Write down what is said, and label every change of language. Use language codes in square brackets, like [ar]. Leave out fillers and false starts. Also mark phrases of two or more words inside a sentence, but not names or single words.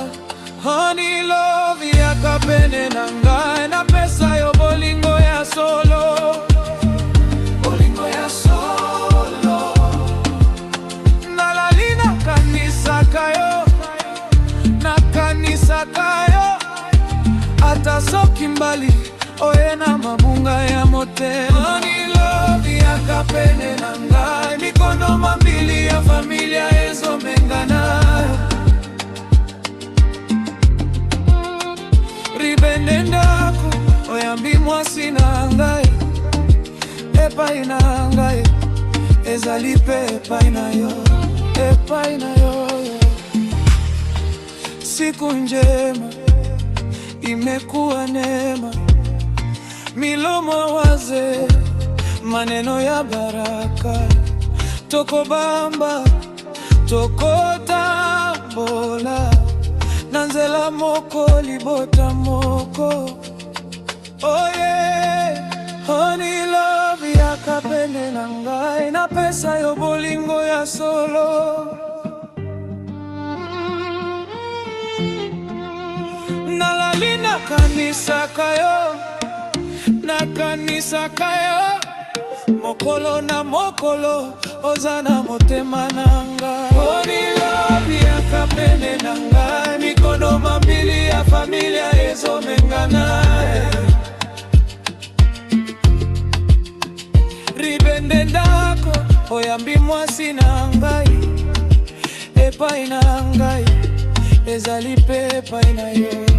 [en] Honey love [ln] yakapene na ngai, na pesa yo bolingo ya solo, bolingo ya solo. Nalali na kanisa kayo, na kanisa kayo, ata soki mbali, oye na mabunga ya motema. [en] Honey love [ln] yakapene na ngai, mikono mambili ya familia ezomengana. Ribende ndako, oyambi mwasi na ngai, epai na ngai ezali pe epai na yo, epai na yo. [sw] Siku njema imekuwa neema, milomo waze, maneno ya baraka. [ln] Toko bamba, toko tambola, nanzela moko libota moko. [en] Oh yeah, honey love [ln] yakapene na ngai, na pesa yo bolingo ya solo. Nalali na kanisa kayo, na kanisa kayo, mokolo na mokolo, ozana motema nanga. [en] Honey love [ln] yakapene na ngai, mikono mambili ya familia ezomengana. Ribende ndako, oyambi mwasi na ngai, epai na ngai ezali pe epai na yo.